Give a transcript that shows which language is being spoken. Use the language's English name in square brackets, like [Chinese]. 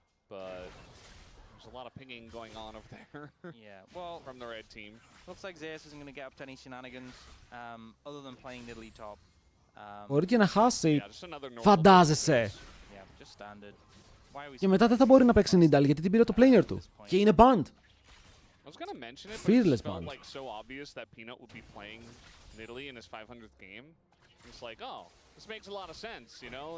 [English] There's a lot of pinging going on over there. Yeah, well, from the red team. Looks like Zeus isn't going to get up to any shenanigans other than playing Nidalee top. [Greek] Μπορεί και να χάσει. Φαντάζεσαι. [English] Yeah, just standard. [Greek] Και μετά δεν θα μπορεί να παίξει Nidalee γιατί την πήρε το player του. Και είναι banned. [English] Fearless banned. Like so obvious that Peanut would be playing Nidalee in his 500th game. It's like, oh, this makes a lot of sense, you know?